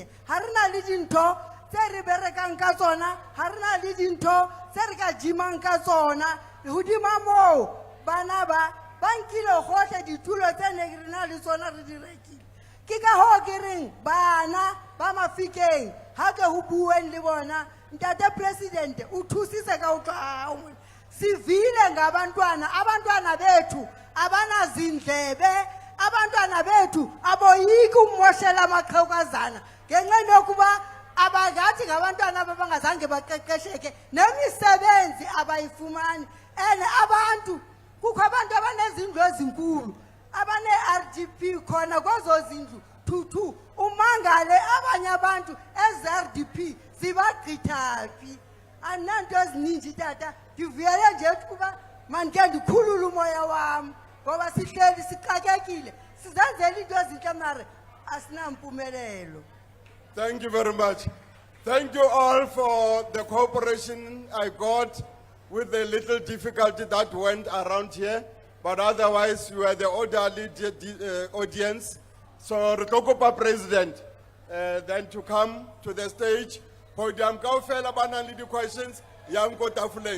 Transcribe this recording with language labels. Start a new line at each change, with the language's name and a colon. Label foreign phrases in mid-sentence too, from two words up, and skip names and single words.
Southern Sotho: Ha re na le dintho tse re berekang ka tsona ha re na le dintho tse re ka jimang ka tsona hodima moo bana ba nkile gohle ditulo tse ne re na le tsona re di rekile. Ke ka ho ke reng bana ba Mafikeng ha ke ho bueng le bona ntate president o thusise ka utlwa
Xhosa: sivile abantwana bethu abana zindlebe abantwana bethu aboyiki umoshela amaqhekazana ngenxa yokuba abagathi ngabantwana abangazange baqeqesheke nemisebenzi abayifumani ene abantu kukho abantu abanezindlu ezinkulu abane RDP khona kwezo zindlu thuthi umangale abanye abantu eZRDP sibagqithaphi ananto eziningi tata ngivuyele nje ukuba mandike ndikhulule umoya wami ngoba sihleli sixakekile sizenzela into ezinhle mara asinampumelelo.
English: Thank you very much. Thank you all for the cooperation I got with the little difficulty that went around here, but otherwise you were the orderly audience.
Southern Sotho: So Retokopa President,
English: then to come to the stage, podium
Southern Sotho: kaofela bana le di questions yang ko tafoleng.